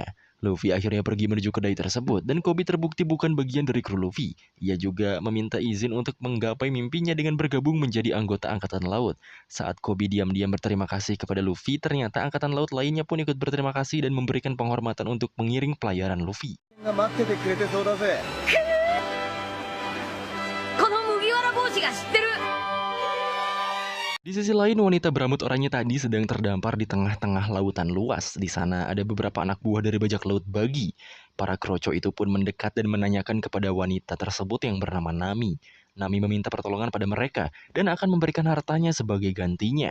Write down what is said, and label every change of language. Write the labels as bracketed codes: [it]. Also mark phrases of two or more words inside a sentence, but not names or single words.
[id] Luffy akhirnya pergi menuju kedai tersebut, dan Kobe terbukti bukan bagian dari kru Luffy. Ia juga meminta izin untuk menggapai mimpinya dengan bergabung menjadi anggota angkatan laut. Saat Kobe diam-diam berterima kasih kepada Luffy, ternyata angkatan laut lainnya pun ikut berterima kasih dan memberikan penghormatan untuk mengiring pelayaran Luffy. [ja] この麦わら帽子が知ってる。 [id] Di sisi lain, wanita berambut oranye tadi sedang terdampar di tengah-tengah lautan luas. Di sana ada beberapa anak buah dari bajak laut Bagi. Para kroco itu pun mendekat dan menanyakan kepada wanita tersebut yang bernama Nami. Nami meminta pertolongan pada mereka dan akan memberikan hartanya sebagai gantinya.